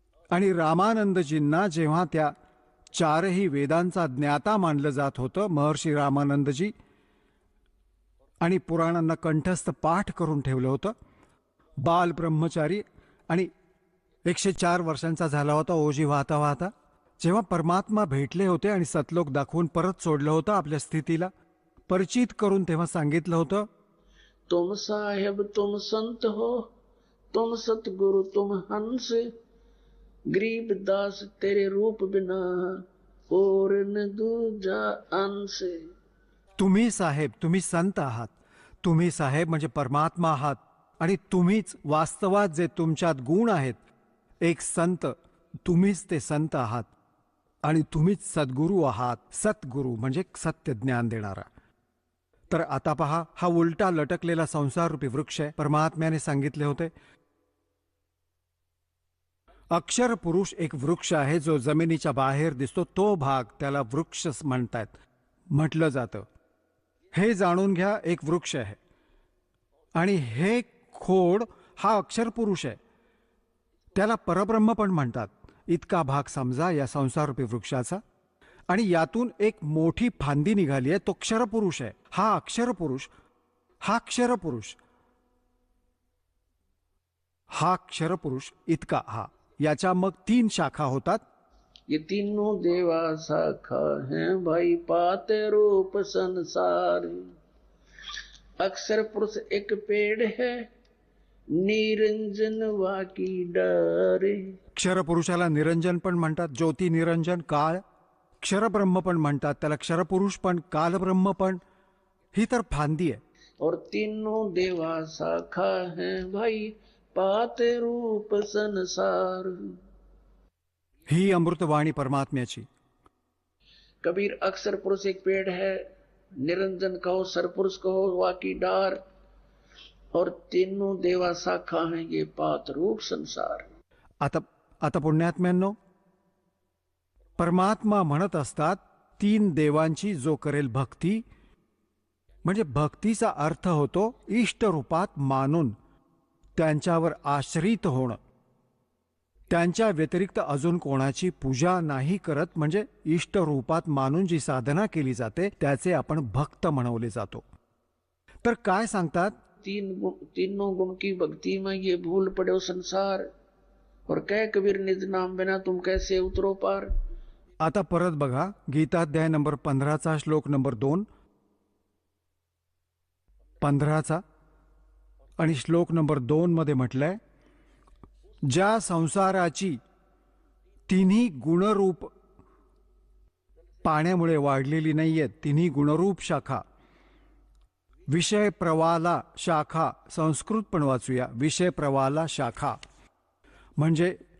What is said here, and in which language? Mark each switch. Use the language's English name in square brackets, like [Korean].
[Marathi] आणि रामानंदजींना जेव्हा त्या 4ही वेदांचा ज्ञाता मानलं जात होतं, महर्षी रामानंदजी, आणि पुराणांना कंठस्थ पाठ करून ठेवलं होतं. बाल ब्रह्मचारी आणि 104 वर्षांचा झाला होता ओझी वाहता वाहता. जेव्हा परमात्मा भेटले होते आणि सतलोक दाखवून परत सोडलं होतं आपल्या स्थितीला, परिचित करून तेव्हा सांगितलं होतं, [Hindi] तुम साहेब तुम संत हो, तुम सतगुरु तुम हंस, गरीब दास तेरे रूप बिना और न दूजा अंश. [Marathi] तुम्ही साहेब, तुम्ही संत आहात. तुम्ही साहेब म्हणजे परमात्मा आहात आणि तुम्हीच वास्तवात जे तुमच्यात गुण आहेत, एक संत, तुम्हीच ते संत आहात आणि तुम्हीच सद्गुरू आहात. सतगुरू म्हणजे सत्य ज्ञान देणारा. तर आता पहा, हा उलटा लटकलेला संसाररूपी वृक्ष आहे. परमात्म्याने सांगितले होते, अक्षर पुरुष एक वृक्ष आहे जो जमिनीच्या बाहेर दिसतो, तो भाग त्याला वृक्ष म्हणतात, म्हटलं जातं. हे जाणून घ्या, एक वृक्ष आहे आणि हे खोड हा अक्षर पुरुष आहे, त्याला परब्रह्म पण म्हणतात. इतका भाग समजा या संसाररूपी वृक्षाचा, आणि यातून एक मोठी फांदी निघाली आहे, तो क्षरपुरुष आहे. हा अक्षरपुरुष, हा क्षरपुरुष, हा क्षरपुरुष इतका हा. याच्या मग 3 शाखा होतात. [Hindi] ये तीनों देवा शाखा हैं भाई, पाते रूप संसार. अक्षर पुरुष एक पेड़ है, निरंजन वाकी डारे. [Marathi] क्षरपुरुषाला निरंजन पण म्हणतात, ज्योती निरंजन काळ. क्षरब्रह्म पण म्हणतात त्याला, क्षरपुरुष पण, कालब्रह्म पण. ही तर फांदी आहे. [Hindi] और तीनों देवा शाखा हैं भाई, पाते रूप संसार. [Marathi] ही अमृतवाणी परमात्म्याची. [Hindi] कबीर अक्षर पुरुष एक पेड़ है, निरंजन कहो, सरपुरुष कहो, वाकी डार, और तीनों देवा शाखा हैं, ये पात रूप संसार. [Marathi] आता पुण्यात्म्यांनो, परमात्मा म्हणत असतात 3 देवांची जो करेल भक्ती, म्हणजे भक्तीचा अर्थ होतो इष्ट रूपात मानून त्यांच्यावर आश्रित होणं, त्यांच्या व्यतिरिक्त अजून कोणाची पूजा नाही करत, म्हणजे इष्ट रूपात मानून जी साधना केली जाते त्याचे आपण भक्त म्हणवले जातो. तर काय सांगतात, [Hindi] तीनों गुण की भक्ति में ये भूल पड़े हो संसार, और कह कबीर निज नाम बिना तुम कैसे उतरो पार. [Marathi] आता परत बघा, गीताध्याय नंबर 15चा श्लोक नंबर 2, 15चा आणि श्लोक नंबर 2 मध्ये म्हटलंय, ज्या संसाराची 3 गुणरूप पाण्यामुळे वाढलेली नाहीयेत, 3 गुणरूप शाखा, विषय प्रवाला शाखा, संस्कृत पण वाचूया, विषय प्रवाला शाखा, म्हणजे